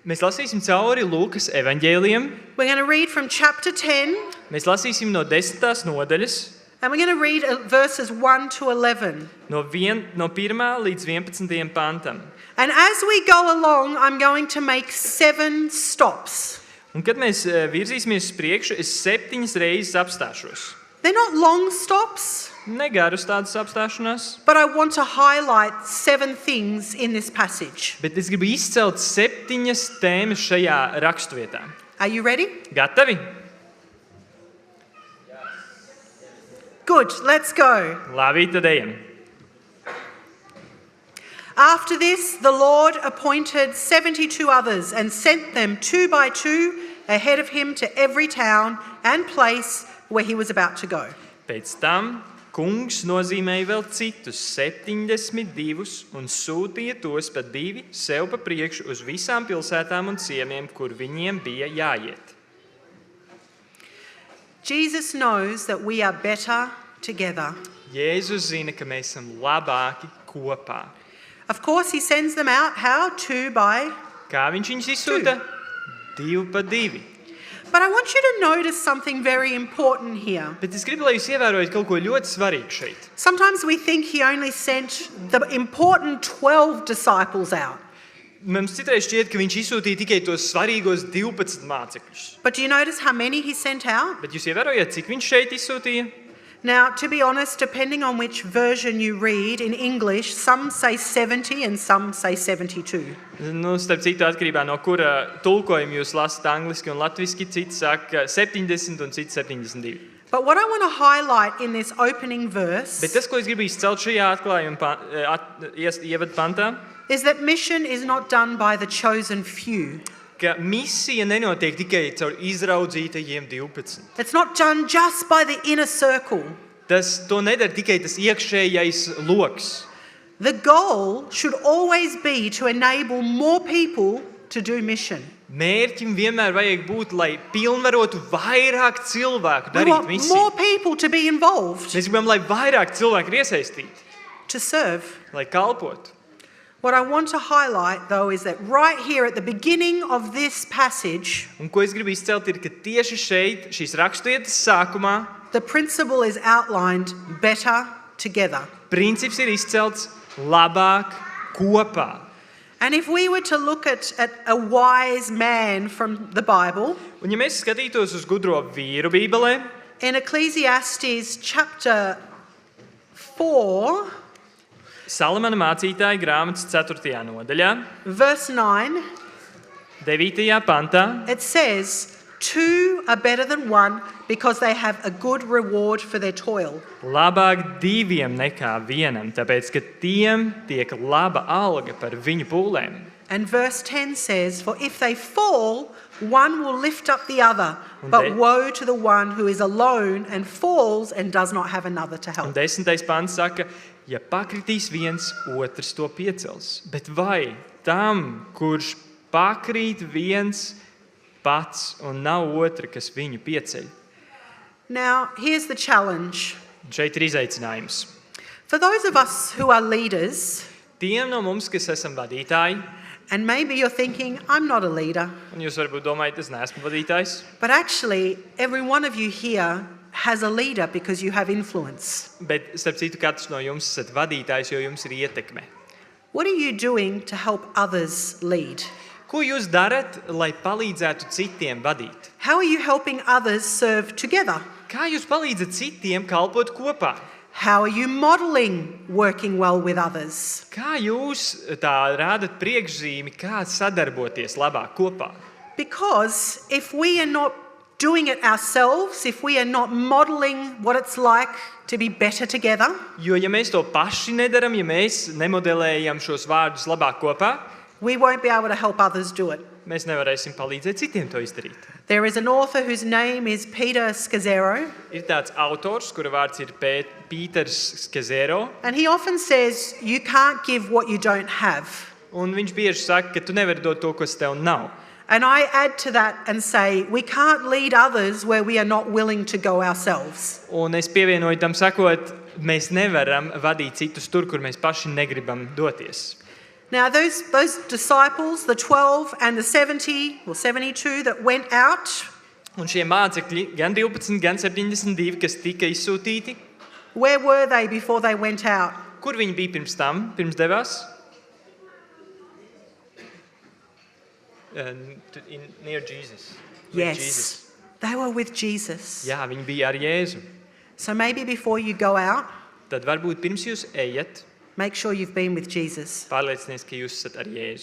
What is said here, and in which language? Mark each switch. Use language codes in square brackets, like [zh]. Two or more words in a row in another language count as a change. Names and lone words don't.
[lv] Mēs lasīsim cauri Lūkas evaņģēlijam. [en] We're going to read from chapter 10, [lv] Mēs lasīsim no 10. nodaļas, [en] and we're going to read verses 1 to 11. [lv] no 1. līdz 11. pantam. [en] And as we go along, I'm going to make 7 stops. [lv] Un kad mēs virzīsimies uz priekšu, es 7 reizes apstāšos. [en] They're not long stops, [lv] Negarus tādas apstāšanās, [en] but I want to highlight 7 things in this passage. [lv] bet es gribu izcelt 7 tēmas šajā raksturvietā. [en] Are you ready? [lv] Gatavi? [en] Good, let's go. [lv] Labi, tad ejam. [en] After this, the Lord appointed 72 others and sent them 2 by 2 ahead of him to every town and place where he was about to go. [lv] Pēc tam kungs nozīmēja vēl citus 72 un sūtīja tos pa 2 sev pa priekšu uz visām pilsētām un ciemiem, kur viņiem bija jāiet. [en] Jesus knows that we are better together. [lv] Jēzus zina, ka mēs esam labāki kopā. [en] Of course, he sends them out, how? 2 by. [lv] Kā viņš viņus izsūta? 2 pa 2. [en] But I want you to notice something very important here. [lv] Bet es gribu, lai jūs ievērojat kaut ko ļoti svarīgu šeit. [en] Sometimes we think he only sent the important 12 disciples out. [lv] Mums citreiz šķiet, ka viņš izsūtīja tikai tos svarīgos 12 mācekļus. [en] But do you notice how many he sent out? [lv] Bet jūs ievērojat, cik viņš šeit izsūtīja? [en] Now, to be honest, depending on which version you read in English, some say 70 and some say 72. [lv] Nu, starp citu, atkarībā no kura tulkojuma jūs lasat angliski un latviski, citi saka 70 un citi 72. [en] But what I want to highlight in this opening verse [lv] Bet tas, ko es gribu izcelt šajā atklājuma ievadu pantā, [en] is that mission is not done by the chosen few. [lv] ka misija nenotiek tikai caur izraudzītajiem 12. [en] It's not done just by the inner circle. [lv] To nedara tikai tas iekšējais loks. [en] The goal should always be to enable more people to do mission. [lv] Mērķim vienmēr vajag būt, lai pilnvarotu vairāk cilvēku [en] We [lv] darīt [en] want [lv] misiju. [en] more people to be involved, [lv] Mēs gribam, lai vairāk cilvēku ir iesaistīti, [en] to serve. [lv] lai kalpotu. [en] What I want to highlight, though, is that right here at the beginning of this passage, [lv] Un ko es gribu izcelt ir, ka tieši šeit, šīs raksturvietas sākumā, [en] the principle is outlined better together. [lv] princips ir izcelts labāk kopā. [en] And if we were to look at a wise man from the Bible, [lv] Un ja mēs skatītos uz gudro vīru Bībelē, [en] in Ecclesiastes chapter 4, [lv] Salamana mācītāja grāmatas 4. nodaļā, [en] verse 9, [lv] 9. pantā, [en] it says, 2 are better than 1 because they have a good reward for their toil. [lv] labāk 2 nekā 1, tāpēc, ka tiem tiek laba alga par viņu pūlēm. [en] And verse 10 says, for if they fall, one will lift up the other, [lv] Und [en] but they- woe to the one who is alone and falls and does not have another to [lv] Un [en] help. [lv] 10. pants saka, ja pakritīs viens, otrs to piecels. Bet vai tam, kurš pakrīt viens pats un nav otra, kas viņu pieceļ? [en] Now, here's the challenge. [lv] Šeit ir izaicinājums. [en] For those of us who are leaders, [lv] Tiem no mums, kas esam vadītāji, [en] and maybe you're thinking, I'm not a leader, [lv] un jūs varbūt domājat, es neesmu vadītājs, [en] but actually, every one of you here has a leader because you have influence. [lv] bet starp citu katrs no jums esat vadītājs, jo jums ir ietekme. [en] What are you doing to help others lead? [lv] Ko jūs darat, lai palīdzētu citiem vadīt? [en] How are you helping others serve together? [lv] Kā jūs palīdzat citiem kalpot kopā? [en] How are you modeling working well with others? [lv] Kā jūs tā rādat priekšzīmi, kā sadarboties labāk kopā? [en] Because if we are not doing it ourselves, if we are not modeling what it's like to be better together, [lv] Jo, ja mēs to paši nedaram, ja mēs nemodelējam šos vārdus labāk kopā, [en] we won't be able to help others do it. [lv] mēs nevarēsim palīdzēt citiem to izdarīt. [en] There is an author whose name is Peter Scazzero, [lv] Ir tāds autors, kura vārds ir Pīters Skezero, [en] and he often says, you can't give what you don't have. [lv] un viņš bieži saka, ka tu nevari dot to, kas tev nav. [en] And I add to that and say, we can't lead others where we are not willing to go ourselves. [lv] Un es pievienoju tam sakot, mēs nevaram vadīt citus tur, kur mēs paši negribam doties. [en] Now, those disciples, the 12 and the 70 or 72 that went out, [lv] Un šie mācekļi, gan 12, gan 72, kas tika izsūtīti, [en] where were they before they went out? [lv] kur viņi bija pirms tam, pirms devās? [en] Near Jesus. With Jesus. Yes, they were with Jesus. [lv] Jā, viņi bija ar Jēzu. [en] So maybe before you go out, [lv] Tad varbūt pirms jūs ejat, [en] make sure you've been with Jesus. [lv] pārliecinies, ka jūs esat ar Jēzu.